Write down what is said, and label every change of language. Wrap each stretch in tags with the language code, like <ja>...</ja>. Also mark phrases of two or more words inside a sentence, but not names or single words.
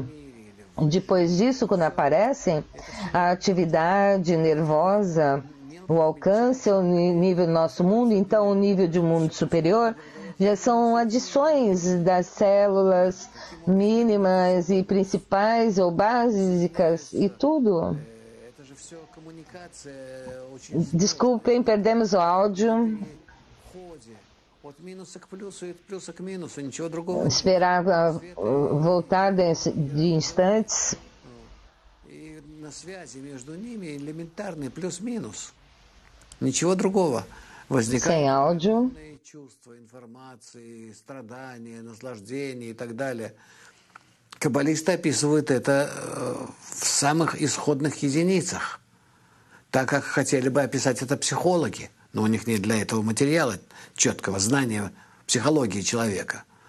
<pt>Depois disso, quando aparecem, a atividade nervosa, o alcance, o nível do nosso mundo, então o nível de um mundo superior, já são adições das células mínimas e principais ou básicas e tudo. Desculpem, perdemos o áudio. Esperava voltar de instantes.</pt> <ru>Ничего другого.</ru> <pt>Sem áudio.</pt> <ru>Чувства, информации, страдания, наслаждения и так далее. Каббалисты описывают это в самых исходных единицах, так как хотели бы описать это психологи, но у них нет для этого материала, четкого знания психологии человека.</ru>